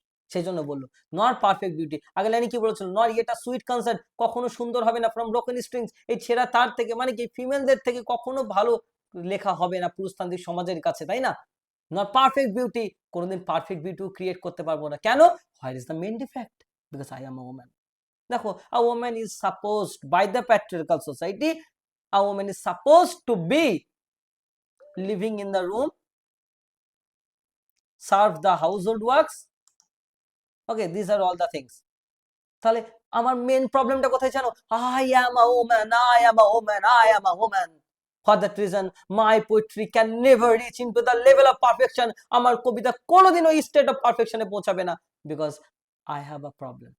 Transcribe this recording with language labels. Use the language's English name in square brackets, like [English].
[Bangla] সেই জন্য বললো নট পারফেক্ট বিউটি। আগে লাইনে কি বলেছিল? [English] not yet a sweet concert, [Bangla] কখনো সুন্দর হবে না, [English] from broken strings, [Bangla] এই ছেঁড়া তার থেকে, মানে কি ফিমেলদের থেকে কখনো ভালো লেখা হবে না পুরুষতান্ত্রিক সমাজের কাছে, তাই না? নট পারফেক্ট বিউটি, কোনোদিন পারফেক্ট বিউটি ক্রিয়েট করতে পারবো না। কেন? [English] What is the main defect? Because I am a woman. দেখো, a woman is supposed by the patriarchal society, a woman is supposed to be living in the room, serve the household works. Okay, these are all the things. [Bangla] তাহলে আমার main প্রবলেমটা কোথায় জানো? [English] I am a woman, I am a woman, I am a woman. For that reason, my poetry can never reach into the level of perfection. [Bangla] আমার কবিতা কোনোদিন ওই state of পারফেকশনে পৌঁছাবে না, [English] because I have a problem.